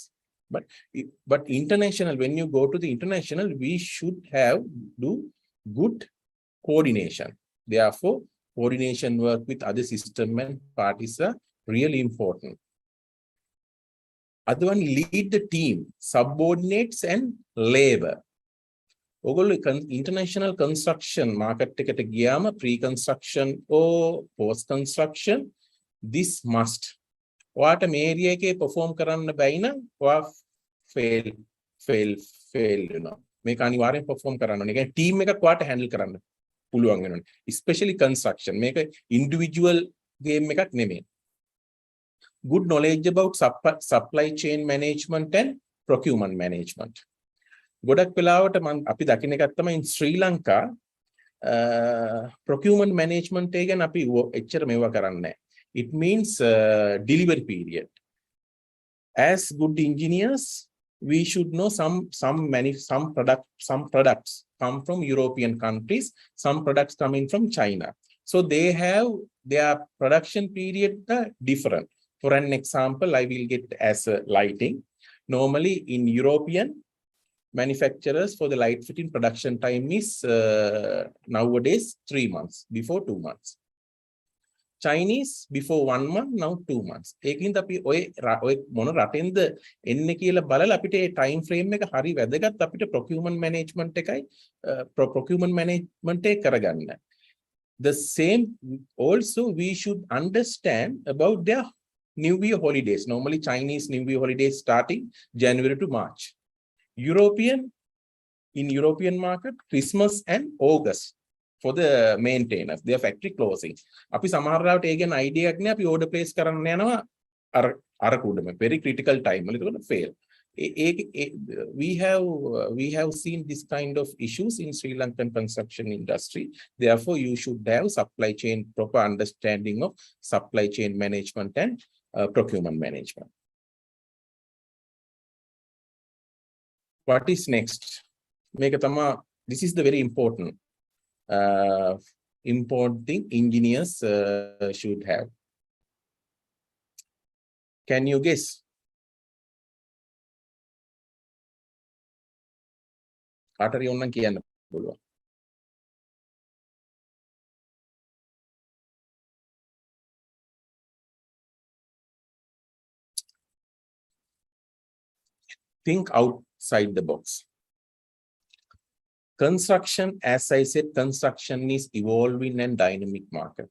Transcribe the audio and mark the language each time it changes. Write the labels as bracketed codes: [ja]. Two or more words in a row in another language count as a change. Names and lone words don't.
[en] But international, when you go to the international, we should do good coordination. Therefore, coordination work with other system and parties are really important. Other one, lead the team, subordinates and labor. International construction market [si] eකට ගියාම [en] pre-construction or post-construction, this must. [si] ඔයාට මේ ඒරියා එකේ perform කරන්න බැයි නම් ඔයා fail වෙනවා. මේක අනිවාර්යෙන් perform කරන්න ඕනේ. ඒ කියන්නේ team එකක් ඔයාට handle කරන්න පුළුවන් වෙනවා. [en] Especially construction. [si] මේක individual game එකක් නෙමෙයි. [en] Good knowledge about supply chain management and procurement management. [si] ගොඩක් වෙලාවට අපි දකින්න එකක් තමයි [en] in Sri Lanka procurement management [si] එක ගැන අපි එච්චර මේවා කරන්නේ නැහැ. [en] It means delivery period. As good engineers, we should know some products come from European countries, some products coming from China. So they have their production period different. For an example, I will get as lighting. Normally in European manufacturers for the light fitting production time is nowadays 3 months, before 2 months. Chinese before 1 month, now 2 months. [si] ඒකින්ද අපි ඔය මොන රටෙන්ද එන්නේ කියලා බලලා අපිට ඒ [en] time frame [si] එක හරි වැදගත් අපිට [en] procurement management [si] එකයි [en] procurement management [si] එක කරගන්න. [en] The same also we should understand about their New Year holidays. Normally Chinese New Year holidays starting January to March. In European market, Christmas and August. For the maintainers, their factory closing. [si] අපි සමහර වෙලාවට ඒ ගැන idea එකක් නෑ අපි [en] order place [si] කරන්න යනවා අර කුඩම [en] very critical time [si] වල ඒක fail. [en] We have seen this kind of issues in Sri Lankan construction industry. Therefore, you should have supply chain proper understanding of supply chain management and procurement management. What is next? This is the very important thing engineers should have. Can you guess? [si] කාටරි ඕනනම් කියන්න පුළුවන්. [en] Think outside the box. Construction, as I said, construction is evolving and dynamic market.